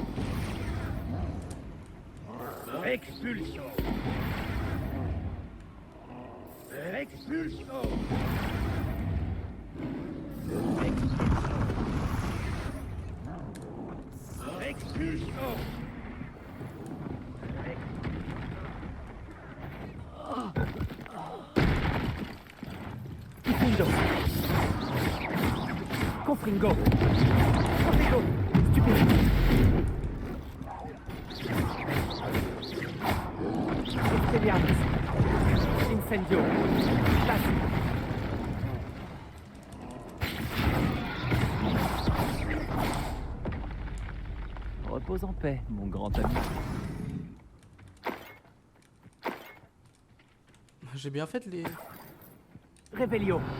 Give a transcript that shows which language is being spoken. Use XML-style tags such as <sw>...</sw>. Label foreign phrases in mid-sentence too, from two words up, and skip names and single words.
<fr>Expulsion. Expulsion. Expulsion. Confringo. Confringo. Confringo. Stupide. Expelliarmus. Incendio. Tassi. Repose en paix, mon grand ami. J'ai bien fait de les... Revelio.</fr>